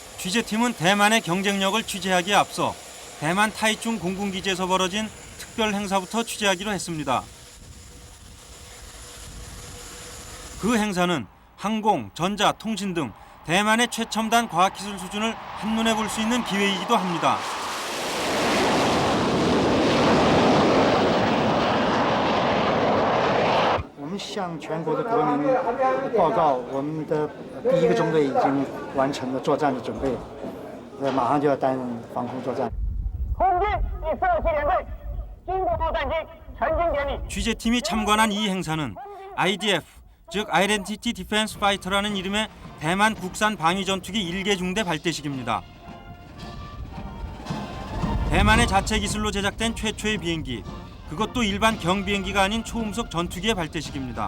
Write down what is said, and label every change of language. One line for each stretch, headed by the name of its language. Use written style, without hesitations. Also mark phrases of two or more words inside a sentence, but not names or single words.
Korean: 취재팀은 대만의 경쟁력을 취재하기에 앞서 대만 타이중 공군기지에서 벌어진 특별 행사부터 취재하기로 했습니다. 그 행사는 항공, 전자, 통신 등 대만의 최첨단 과학기술 수준을 한눈에 볼 수 있는 기회이기도 합니다.
Chinese: 我们向全国的国民报告，我们的第一个中队已经完成了作战的准备，马上就要担任防空作战。空军第47联队经过作战机成军典礼。
Korean: 취재팀이 참관한 이 행사는 IDF, 즉
English: Identity Defense Fighter
Korean: 라는 이름의 대만 국산 방위 전투기 1개 중대 발대식입니다. 대만의 자체 기술로 제작된 최초의 비행기, 그것도 일반 경비행기가 아닌 초음속 전투기의 발대식입니다.